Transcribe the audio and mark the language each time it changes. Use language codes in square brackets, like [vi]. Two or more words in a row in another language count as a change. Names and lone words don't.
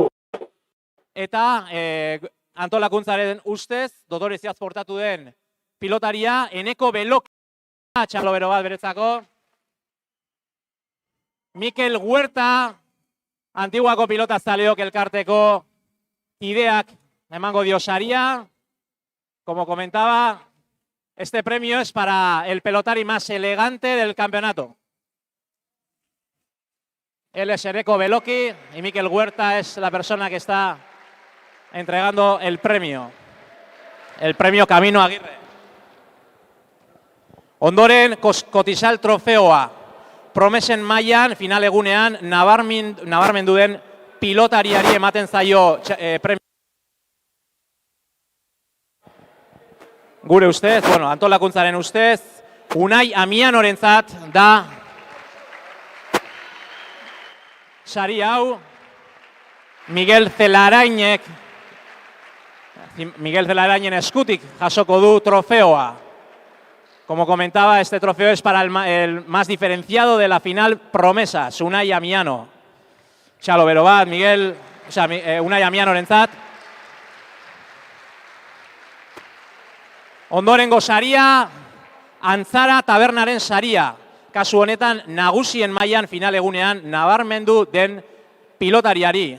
[eu] Eta antolakuntzaren ustez, dodoreziaz portatu den pilotaria, Eneko Beloki. Txalo bero bat beretzako. Mikel Huerta, Antiguako pilotazaleok elkarteko ideak emango dio saria. [es] Como comentaba, este premio es para el pelotari más elegante del campeonato. Él es Eneko Beloki y Mikel Huerta es la persona que está entregando el premio. El premio Camino Aguirre. [eu] Ondoren, Kotisal trofeoa. Promesen mailan, final egunean, nabarmendu den pilotariari ematen zaio premio. Gure ustez, bueno, antolakuntzaren ustez, Unai Amianorentzat da sari hau. Miguel Zelarainen eskutik jasoko du trofeoa. [es] Como comentaba, este trofeo es para el más diferenciado de la final Promesas, Unai Amiano. [eu] Txalo bero bat, Unai Amianorentzat. Ondorengo saria, Antzara Tabernaren saria. Kasu honetan, nagusien mailan final egunean nabarmendu den pilotariari.